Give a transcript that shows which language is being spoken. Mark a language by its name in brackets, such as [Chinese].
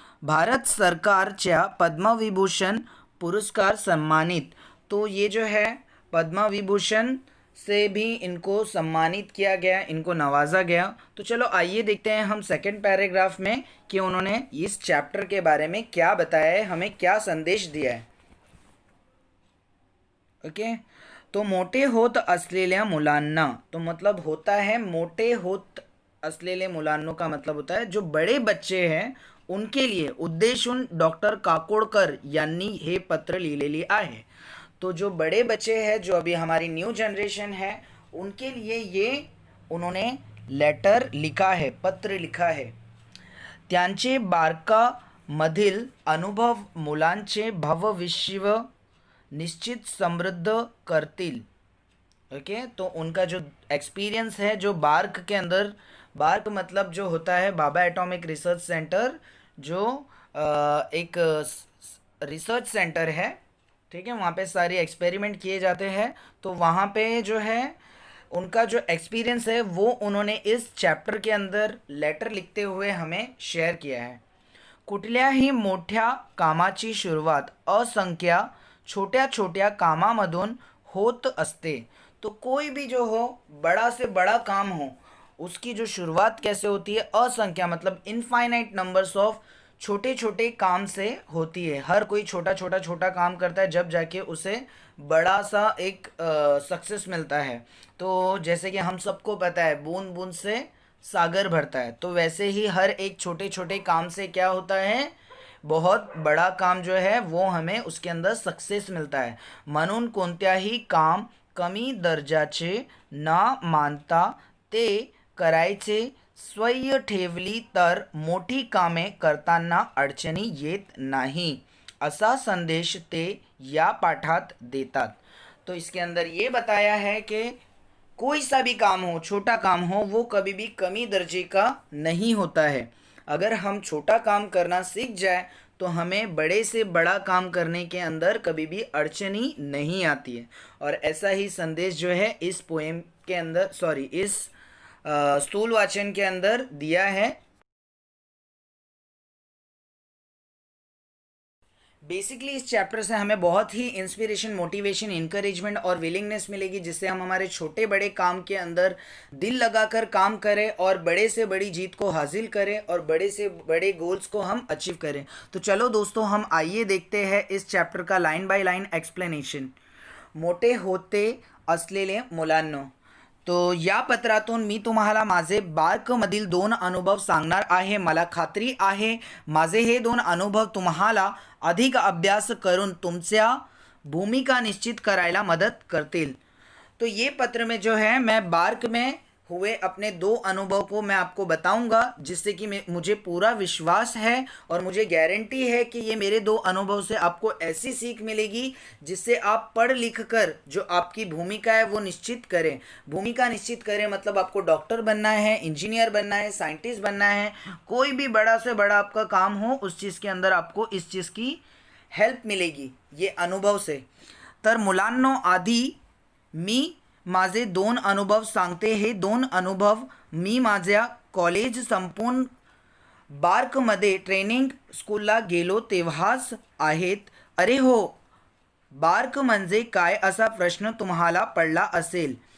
[Marathi] भारत सरकारच्या पद्मविभूषण पुरस्कार सम्मानित, [Hindi] तो ये जो है पद्म विभूषण से भी इनको सम्मानित किया गया, इनको नवाजा गया। तो चलो आइए देखते हैं हम सेकंड पैराग्राफ में कि उन्होंने इस चैप्टर के बारे में क्या बताया है, हमें क्या संदेश दिया है। ओके, तो [Marathi] मोटे होत असलेल्या मुलांना, [Hindi] तो मतलब होता है [Marathi] मोटे होत असलेले मुलांनो [Hindi] का मतलब होता है जो बड़े बच्चे हैं उनके लिए [Marathi] उद्देशून डॉक्टर काकोडकर यांनी हे पत्र लिहिलेली आहे। [Hindi] तो जो बड़े बच्चे हैं, जो अभी हमारी न्यू जनरेशन है, उनके लिए ये उन्होंने लेटर लिखा है, पत्र लिखा है। [Marathi] त्यांचे बारकामधील अनुभव मुलांचे भविष्य निश्चित समृद्ध करतील। [Hindi] ओके, तो उनका जो एक्सपीरियंस है, जो बार्क के अंदर, बार्क मतलब जो होता है बाबा एटॉमिक रिसर्च सेंटर, जो एक रिसर्च सेंटर है, ठीक है, वहाँ पे सारे एक्सपेरिमेंट किए जाते हैं। तो वहाँ पे जो है उनका जो एक्सपीरियंस है वो उन्होंने इस चैप्टर के अंदर लेटर लिखते हुए हमें शेयर किया है। [Marathi] कुठल्याही मोठ्या कामाची सुरुवात असंख्य छोट्या छोट्या कामामधून होत असते, [Hindi] तो कोई भी जो हो, बड़ा से बड़ा काम हो, उसकी जो शुरुआत कैसे होती है, असंख्य मतलब इनफाइनाइट नंबर्स ऑफ छोटे छोटे काम से होती है। हर कोई छोटा छोटा छोटा काम करता है, जब जाके उसे बड़ा सा एक सक्सेस मिलता है। तो जैसे कि हम सबको पता है बूंद बूंद से सागर भरता है, तो वैसे ही हर एक छोटे छोटे काम से क्या होता है, बहुत बड़ा काम जो है वो हमें उसके अंदर सक्सेस मिलता है। [Marathi] म्हणून कोणत्याही काम कमी दर्जाचे न मानता ते करायचे स्वयं ठेवली तर मोठी कामे करताना अडचणी येत नाही, असा संदेश ते या पाठात देतात। [Hindi] तो इसके अंदर ये बताया है कि कोई सा भी काम हो, छोटा काम हो, वो कभी भी कमी दर्जे का नहीं होता है। अगर हम छोटा काम करना सीख जाए तो हमें बड़े से बड़ा काम करने के अंदर कभी भी अड़चनी नहीं आती है। और ऐसा ही संदेश जो है इस पोएम के अंदर, सॉरी, इस स्थूल वाचन के अंदर दिया है। बेसिकली इस चैप्टर से हमें बहुत ही इंस्पिरेशन, मोटिवेशन, इंकरेजमेंट और विलिंगनेस मिलेगी, जिससे हम हमारे छोटे बड़े काम के अंदर दिल लगाकर काम करें और बड़े से बड़ी जीत को हासिल करें और बड़े से बड़े गोल्स को हम अचीव करें। तो चलो दोस्तों, हम आइए देखते हैं इस चैप्टर का लाइन बाय लाइन एक्सप्लेनेशन। [Marathi] मोटे होते असलेले मुलांनो, तो या पत्रातून मी तुम्हाला माझे बार्कमधील 2 अनुभव सांगणार आहे। मला खात्री आहे माझे हे 2 अनुभव तुम्हाला अधिक अभ्यास करून तुमच्या भूमिका निश्चित करायला मदत करतील। [Hindi] तो ये पत्र में जो है मैं बार्क में हुए अपने 2 अनुभव को मैं आपको बताऊंगा, जिससे कि मुझे पूरा विश्वास है और मुझे गारंटी है कि ये मेरे 2 अनुभव से आपको ऐसी सीख मिलेगी जिससे आप पढ़ लिख कर जो आपकी भूमिका है वो निश्चित करें। भूमिका निश्चित करें मतलब आपको डॉक्टर बनना है, इंजीनियर बनना है, साइंटिस्ट बनना है, कोई भी बड़ा से बड़ा आपका काम हो, उस चीज़ के अंदर आपको इस चीज़ की हेल्प मिलेगी ये अनुभव से। [Marathi] तर मुलांनो, आधी मी माझे 2 अनुभव सांगते। हे 2 अनुभव मी माझ्या कॉलेज संपून बार्कमध्ये ट्रेनिंग स्कूलला गेलो तेव्हाच आहेत। अरे हो, बार्क म्हणजे काय असा प्रश्न तुम्हाला पडला असेल।